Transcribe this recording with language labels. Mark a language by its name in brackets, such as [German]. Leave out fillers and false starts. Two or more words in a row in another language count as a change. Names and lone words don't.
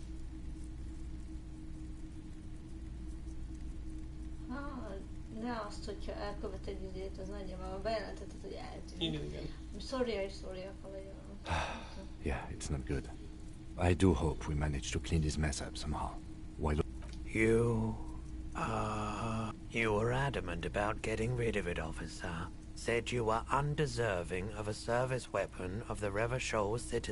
[Hungarian] Ne azt, hogyha elkövet egy izét, az nagyon, mert bejelentetted, hogy eltűnt. Igen. Sorry, legyen. [English] Yeah, it's not good. I do hope we manage to clean this mess up somehow. You were adamant about getting rid of it, officer. Said you were undeserving of a service weapon of the Revachol citizen.